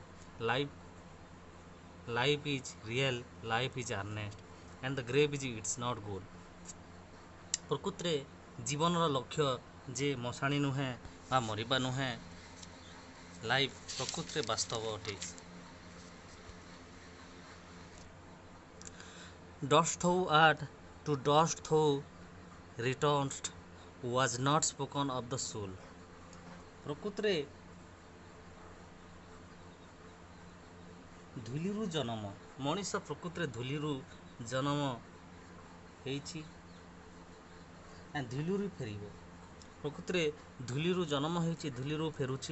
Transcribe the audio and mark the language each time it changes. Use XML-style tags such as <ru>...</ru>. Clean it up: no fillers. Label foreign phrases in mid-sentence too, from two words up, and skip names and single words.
<en>Life is real, life is earnest, and the grave is its not goal.</en> <or>ପ୍ରକୃତରେ ଜୀବନର ଲକ୍ଷ୍ୟ ଯେ ମଶାଣି ନୁହେଁ ବା ମରିବା ନୁହେଁ। ଲାଇଫ୍ ପ୍ରକୃତରେ ବାସ୍ତବ ଅଟେ।</or> <en>Dost thou art, to dost thou returned, was not spoken of the soul.</en> <or>ପ୍ରକୃତରେ ଧୂଳିରୁ ଜନ୍ମ, ମଣିଷ ପ୍ରକୃତରେ ଧୂଳିରୁ ଜନ୍ମ ହେଇଛି, ଧୂଳିରୁ ଫେରିବ। ପ୍ରକୃତରେ ଧୂଳିରୁ ଜନ୍ମ ହେଇଛି, ଧୂଳିରୁ ଫେରୁଛି।</or>